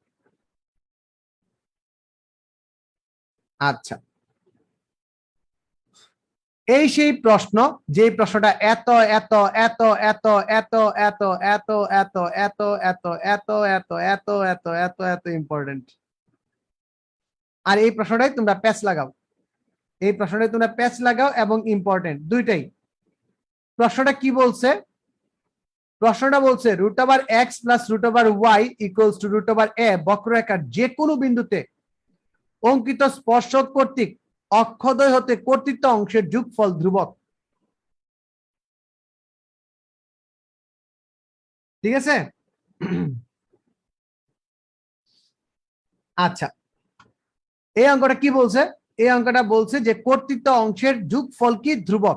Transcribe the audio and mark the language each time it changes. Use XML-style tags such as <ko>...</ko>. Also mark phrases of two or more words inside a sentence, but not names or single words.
<bn>আচ্ছা, এই সেই প্রশ্ন, যে প্রশ্নটা এত এত এত এত এত এত এত এত এত এত এত এত এত এত এত এত ইম্পর্টেন্ট। আর এই প্রশ্নটাই তোমরা প্যাচ লাগাও, এই প্রশ্নটাই তোমরা প্যাচ লাগাও এবং ইম্পর্টেন্ট দুইটাই। প্রশ্নটা কি বলছে, প্রশ্নটা বলছে √x + √y = √a বক্ররেখার যে কোনো বিন্দুতে অঙ্কিত স্পর্শক কর্তৃক অক্ষদ্বয় হতে কর্তৃত্ব অংশের যোগফল ধ্রুবক। ঠিক আছে। আচ্ছা, এই অঙ্কটা কি বলছে, এই অঙ্কটা বলছে যে কর্তৃত্ব অংশের যোগফল কি ধ্রুবক।</bn>